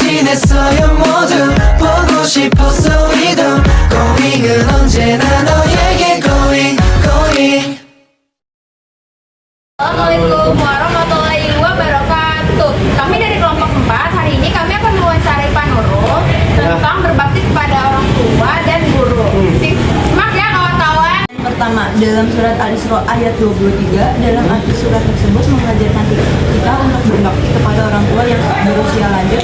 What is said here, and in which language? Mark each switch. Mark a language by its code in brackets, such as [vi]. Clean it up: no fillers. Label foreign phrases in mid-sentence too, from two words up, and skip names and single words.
[ko] 원했어요 모두 보고 싶었어 우리도 고잉은 언제나 너에게 고잉 고잉. [ar] السلام عليكم ورحمة الله وبركاته. [id] Kami dari kelompok 4 hari ini kami akan mewawancarai Pak Nurul tentang berbakti kepada orang tua dan guru. Simak ya kawan-kawan. Pertama, dalam surat Al-Isra ayat 23, dalam arti surat tersebut mengajarkan kita untuk berbakti kepada orang tua yang berusia lanjut.